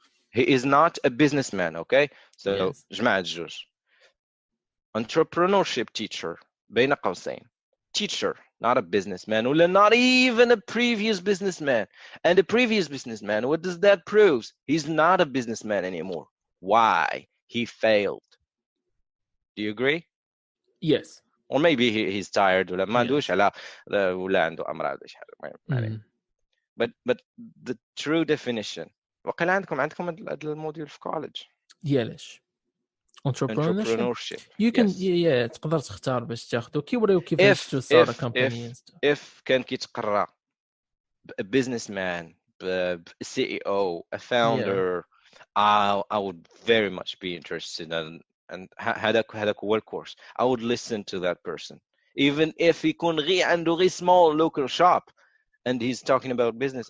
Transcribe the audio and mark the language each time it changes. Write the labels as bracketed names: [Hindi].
[English] He is not a businessman, okay? So [Arabic] جماعة الجوج. [English] Entrepreneurship teacher [Arabic] بين قوسين. [English] Teacher, not a businessman, or not even a previous businessman. And a previous businessman, what does that prove? He's not a businessman anymore. Why? He failed. Do you agree? Yes. Or maybe he's tired [Arabic] ولا ما عندوش على ولا عنده امراض ولا شي حاجه. [English] But the true definition [Arabic] وقيلا عندكم هذا الموديول في college ديالاش entrepreneurship. [English] You can [Arabic] تقدر تختار باش تاخذو كيوريو كيفاش تصار كامباني. [English] if [Arabic] كان كيتقرا [English] a businessman, a CEO, a founder, I would very much be interested and [Arabic] هذاك هو الكورس. [English] I would listen to that person even if [Arabic] يكون غير عنده غير [English] small local shop and he's talking about business.